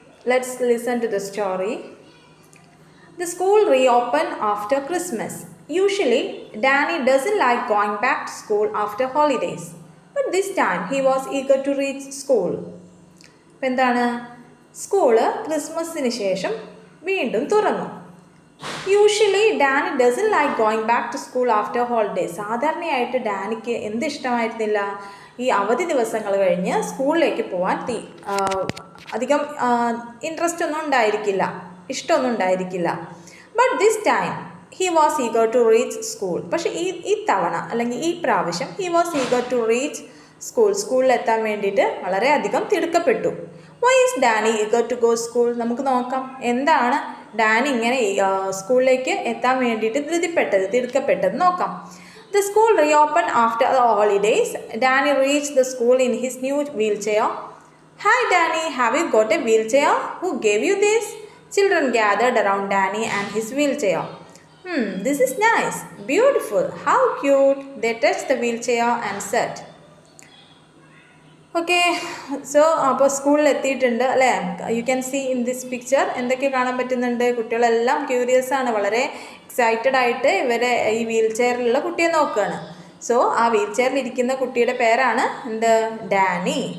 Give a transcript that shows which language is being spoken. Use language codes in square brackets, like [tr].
[en] Let's listen to the story. The school reopened after Christmas. Usually, Danny doesn't like going back to school after holidays. But this time, he was eager to reach school. [ml] അപ്പം എന്താണ്, school ക്രിസ്മസിന് ശേഷം വീണ്ടും തുറന്നു. [en] Usually Danny doesn't like going back to school after holidays. [ml] സാധാരണയായിട്ട് ഡാനിക്ക് എന്ത് ഇഷ്ടമായിരുന്നില്ല, ഈ അവധി ദിവസങ്ങൾ കഴിഞ്ഞ് സ്കൂളിലേക്ക് പോകാൻ അധികം ഇൻട്രസ്റ്റ് ഒന്നും ഉണ്ടായിരിക്കില്ല, ഇഷ്ടമൊന്നും ഉണ്ടായിരിക്കില്ല. [en] But this time he was eager to reach school. [ml] പക്ഷേ ഈ തവണ അല്ലെങ്കിൽ ഈ പ്രാവശ്യം [en] he was eager to reach [ml] സ്കൂളിലെത്താൻ വേണ്ടിയിട്ട് വളരെയധികം തിടുക്കപ്പെട്ടു. [en] Why is Danny eager to go school? [ml] നമുക്ക് നോക്കാം എന്താണ് ഡാനി ഇങ്ങനെ സ്കൂളിലേക്ക് എത്താൻ വേണ്ടിയിട്ട് തിടുക്കപ്പെട്ടത് നോക്കാം. [en] The school reopened after the holidays. Danny reached the school in his new wheelchair. Hi Danny, have you got a wheelchair? Who gave you this? Children gathered around Danny and his wheelchair. This is nice, beautiful, how cute. They touched the wheelchair and said. [ml] Okay, so അപ്പോൾ സ്കൂളിൽ എത്തിയിട്ടുണ്ട് അല്ലേ. [en] you can see in this picture [ml] എന്തൊക്കെ കാണാൻ പറ്റുന്നുണ്ട്. കുട്ടികളെല്ലാം curious ആണ്, വളരെ എക്സൈറ്റഡ് ആയിട്ട് ഇവരെ ഈ വീൽ ചെയറിലുള്ള കുട്ടിയെ നോക്കുകയാണ്. സോ ആ വീൽ ചെയറിൽ ഇരിക്കുന്ന കുട്ടിയുടെ പേരാണ് ഡാനി.